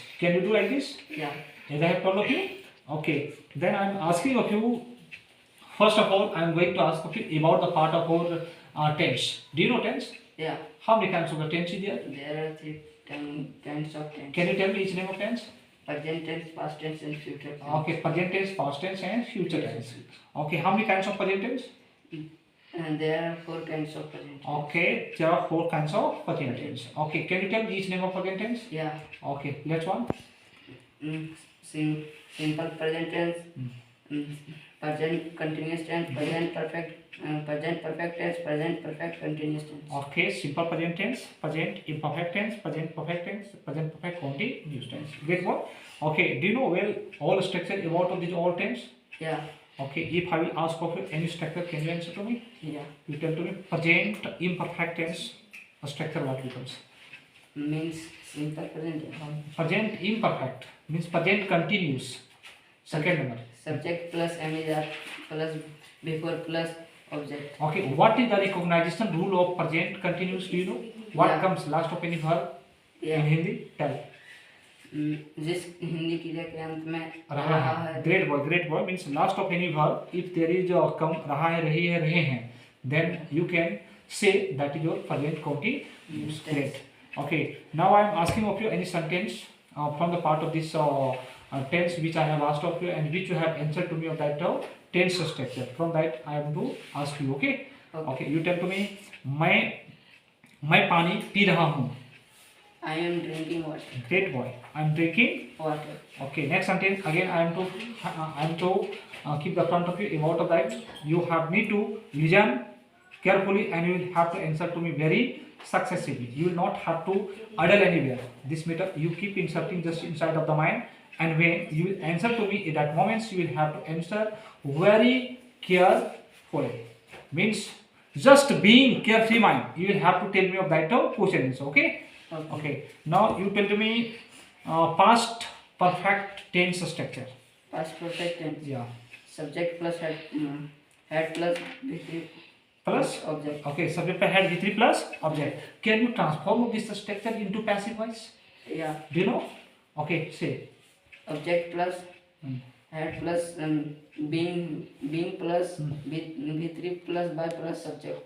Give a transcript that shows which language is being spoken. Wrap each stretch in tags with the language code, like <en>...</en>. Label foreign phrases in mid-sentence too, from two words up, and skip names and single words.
<en>Can you do like this? Yeah. As I have told of you? Okay. Then I am asking of you, first of all, I am going to ask of you about the part of our tense. Do you know tense? Yeah. How many kinds of the tense is there? There are three kinds of tense. Can you tell me each name of tense? Present tense, past tense, and future tense. Okay, present tense, past tense, and future tense. Okay, how many kinds of present tense? And there are 4 kinds of present tense. Okay, there are 4 kinds of present tense. Okay, can you tell me each name of present tense? Yeah. Okay, let's one. Simple present tense. Present continuous tense, present perfect tense, present perfect continuous tense. Okay, simple present tense, present imperfect tense, present perfect tense, present perfect continuous tense. Great one. Okay, do you know well all structure about of these all tense? Yeah. Okay, if I will ask of you any structure, can you answer to me? Yeah. You tell to me present imperfect tense, a structure what becomes? Means simple present tense. Present imperfect means present continuous. Second number. Subject plus MR plus before plus object. Okay, what is the recognition rule of present continuous? Do you know? What Yeah. comes last of any verb in Yeah. Hindi? Tell.</en> <hi>जिस हिंदी क्रिया के अंत में रहा है.</hi> <en>Great boy means last of any verb. If there is a come</en> <hi>रहा है, रही है, रहे हैं,</hi> <en>then you can say that is your present continuous. Great. Okay. Now I am asking of you any sentence from the part of this tense which I have asked of you and which you have answered to me of that tense structure. From that I am to ask you. Okay. Okay. You tell to me</en> <hi>मैं पानी पी रहा हूँ.</hi> <en>I am drinking water. Great boy. I am drinking Water. Okay, next sentence again I am to keep the front of you about of that. You have need to listen carefully and you will have to answer to me very successively. You will not have to idle anywhere. This method you keep inserting just inside of the mind, and when you will answer to me at that moment you will have to answer very carefully. Means just being carefree mind. You will have to tell me of that questions. Okay. Okay. Now you tell to me past perfect tense structure. Past perfect tense. Yeah. Subject plus head plus V3 Plus object. Okay. Subject per head V3 plus object. Can you transform this structure into passive voice? Yeah. Do you know? Okay. Say. Object plus head plus being plus V3 plus by plus subject.</en>